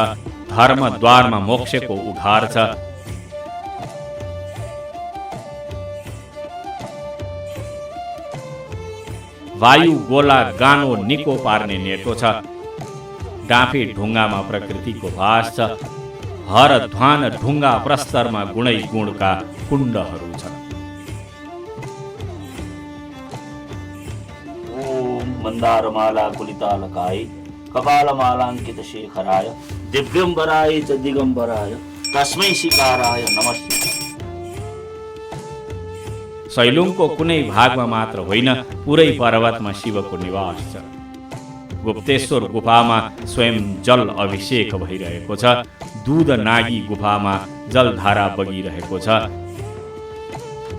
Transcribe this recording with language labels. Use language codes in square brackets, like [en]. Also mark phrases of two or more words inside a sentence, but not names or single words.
[ne] धर्मद्वारमा मोक्षको उघार छ। वायु गोला गानो निको पार्ने नेटो छ। डाँफे ढुङ्गामा प्रकृतिको वास छ। हर ध्वान ढुङ्गा प्रस्तरमा गुणै गुणका कुण्डहरू छन्। [sa] ओम मन्दारमाला कुलितालकाय कपालमालाङ्कित शेखराय दिव्यम्बराय च दिगम्बराय तस्मै शिकाराय नमस्ते। [ne] सैलुङको कुनै भागमा मात्र होइन, पुरै पर्वतमा शिवको निवास छ। गुप्तेश्वर गुफामा स्वयं जल अभिषेक भइरहेको छ। दूध नागी गुफामा जलधारा बगिरहेको छ।